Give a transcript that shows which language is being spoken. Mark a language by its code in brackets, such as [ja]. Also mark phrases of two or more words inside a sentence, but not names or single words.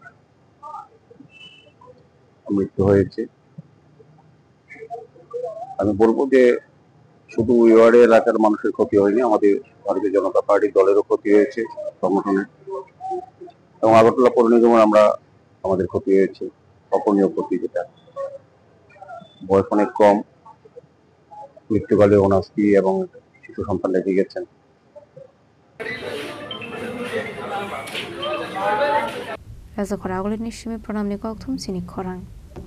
[bn] মৃত্যু হয়েছে আমি বলবো যে শুধু ওই ওয়ার্ডে এলাকার মানুষের ক্ষতি হয়নি আমাদের ভারতীয় জনতা পার্টির দলেরও ক্ষতি হয়েছে সংগঠনের এবং আগরতলা পৌর নিগমের আমাদের ক্ষতি হয়েছে অপূরণীয় ক্ষতি যেটা বয়স অনেক কম মৃত্যুকালে ওনার স্ত্রী এবং শিশু সন্তান রেখে গেছেন [trp] Raza Khoragul ni shimi pranam ni kokthum sinik khorang